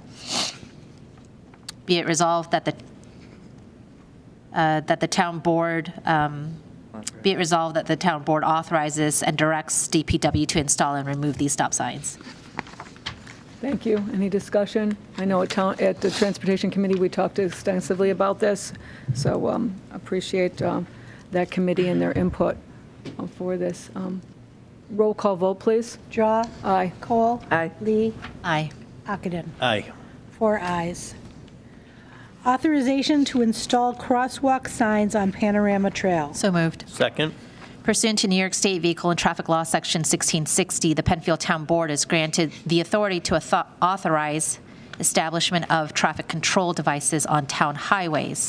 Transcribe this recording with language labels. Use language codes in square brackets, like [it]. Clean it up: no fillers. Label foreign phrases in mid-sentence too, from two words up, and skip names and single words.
[en] Be it resolved that the town board authorizes and directs DPW to install and remove these stop signs. Thank you. Any discussion? I know at the Transportation Committee, we talked extensively about this, so appreciate that committee and their input for this. Roll call vote, please. Drawe. Aye. Kohl. Aye. Lee. Aye. Ockenden. Aye. 4 ayes. Authorization to install crosswalk signs on Panorama Trail. So moved. Second. Pursuant to New York State Vehicle and Traffic Law, Section 1660, the Penfield Town Board is granted the authority to authorize establishment of traffic control devices on town highways.